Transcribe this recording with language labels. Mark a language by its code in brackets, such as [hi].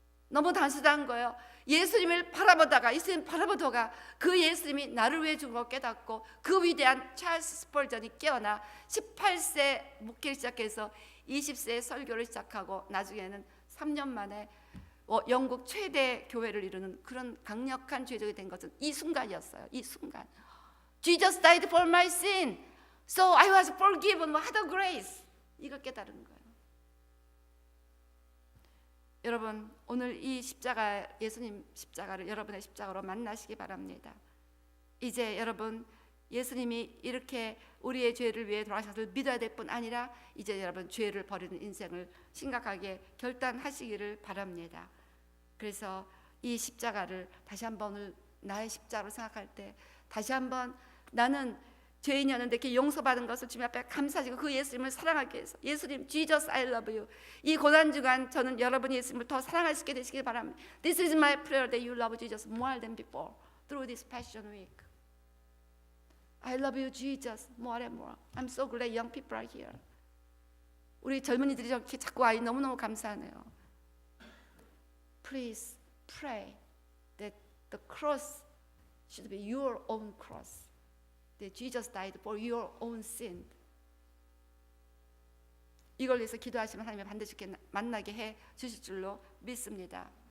[ko] 너무 단순한 거예요. 예수님을 바라보다가, 예수님 바라보다가 그 예수님이 나를 위해 죽은 걸 깨닫고 그 위대한 찰스 스펄전이 깨어나 18세 목회를 시작해서 20세에 설교를 시작하고 나중에는 3년 만에 영국 최대 교회를 이루는 그런 강력한 죄적이 된 것은 이 순간이었어요. 이 순간. [en] Jesus died for my sin, so I was forgiven by the grace. [ko] 이걸 깨달은 거예요. 여러분, 오늘 이 십자가, 예수님 십자가를 여러분의 십자가로 만나시기 바랍니다. 이제 여러분, 예수님이 이렇게 우리의 죄를 위해 돌아가셨을 믿어야 될 뿐 아니라 이제 여러분 죄를 버리는 인생을 심각하게 결단하시기를 바랍니다. 그래서 이 십자가를 다시 한번 오늘 나의 십자가로 생각할 때 다시 한번 나는 죄인이었는데 이렇게 용서받은 것을 주님 앞에 감사드리고 그 예수님을 사랑하기 위해서 예수님, [en] Jesus, I love you. [ko] 이 고난 주간 저는 여러분이 예수님을 더 사랑할 수 있게 되시길 바랍니다. [en] This is my prayer that you love Jesus more than before through this Passion Week. I love you, Jesus, more and more. I'm so glad young people are here. [ko] 우리 젊은이들이 이렇게 자꾸 와이 너무너무 감사하네요. [en] Please pray that the cross should be your own cross. That Jesus died for your own sin. [ko] 이걸 위해서 기도하시면 하나님이 반드시 만나게 해 주실 줄로 믿습니다.